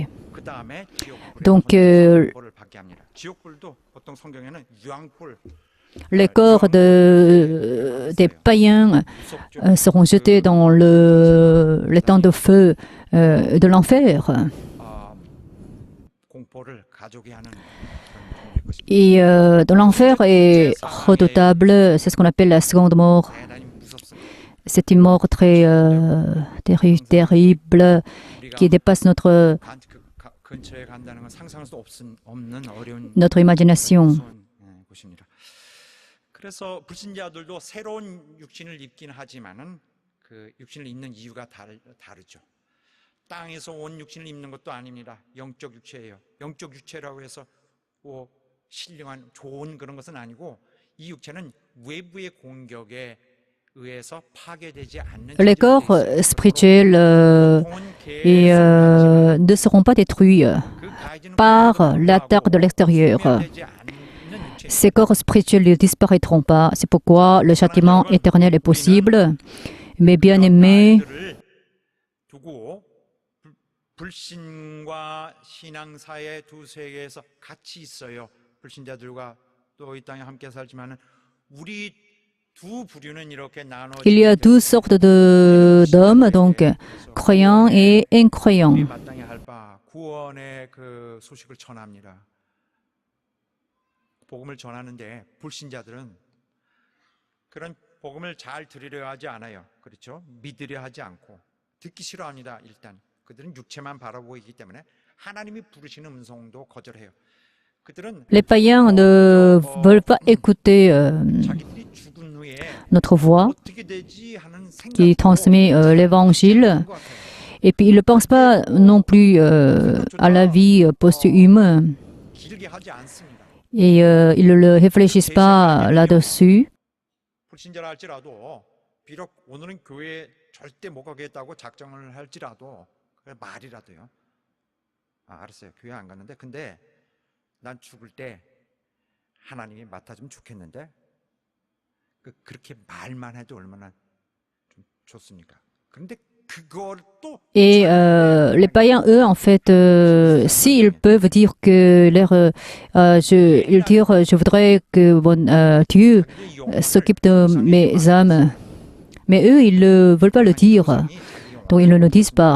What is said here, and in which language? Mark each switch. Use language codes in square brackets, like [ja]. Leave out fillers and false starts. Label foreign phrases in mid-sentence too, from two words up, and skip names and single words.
[fr] Donc, les corps des païens seront jetés dans les temps de feu de l'enfer. [ko] 가족이 하는 그런 종류일 것입니다. [fr] Et dans l'enfer est redoutable, c'est ce qu'on appelle la seconde mort. [ko] 대단히 무섭습니다. [fr] C'est une mort très terrible qui dépasse [ko] 근처에 간다는 건 상상할 수 없는 어려운 [fr] notre imagination. [ko] 무서운, 곳입니다. 그래서 불신자들도 새로운 육신을 입긴 하지만은 그 육신을 입는 이유가 다르죠. 땅에서 온 육신을 입는 것도 아닙니다. 영적 육체예요. 영적 육체라고 해서 뭐 신령한 좋은 그런 것은 아니고 이 육체는 외부의 공격에 의해서 파괴되지 않는 [fr] Les corps spirituels ne seront pas détruits par l'attaque de l'extérieur. Ces corps spirituels ne disparaîtront pas. C'est pourquoi le châtiment éternel est possible. Mais bien aimés, [ko] 불신과 신앙 사이의 두 세계에서 같이 있어요. 불신자들과 또 이 땅에 함께 살지만은 우리 두 부류는 이렇게 나눠. [fr] il y a deux sortes d'hommes, donc croyants et incroyants. [ko] 마땅히 할 바 구원의 그 소식을 전합니다. 복음을 전하는데 불신자들은 그런 복음을 잘 들으려 하지 않아요. 그렇죠? 믿으려 하지 않고 듣기 싫어합니다. 일단 그들은 육체만 바라보고 있기 때문에 하나님이 부르시는 음성도 거절해요. 그들은 [fr] Les païens ne veulent pas écouter [ko] 자기들이 죽은 후에 [fr] notre voix [ko] 어떻게 되지 하는 [fr] qui transmet l'évangile. Et puis ils ne pensent pas non plus à la vie posthume. [ko] 길게 하지 않습니다. [fr] Et ils ne réfléchissent pas là-dessus. [ko] 불신자라 할지라도 비록 오늘은 교회에 절대 못 가겠다고 작정을 할지라도 그래 말이라도요. 알았어요. 교회 안 가는데 근데 난 죽을 때 하나님이 맡아주면 좋겠는데 그렇게 말만 해도 얼마나 좀 좋습니까? 그런데 그걸 또 [fr] Et les païens, eux, en fait, s'ils peuvent dire que je voudrais que Dieu s'occupe de mes âmes, mais eux, ils ne veulent pas le dire, donc ils ne le disent pas.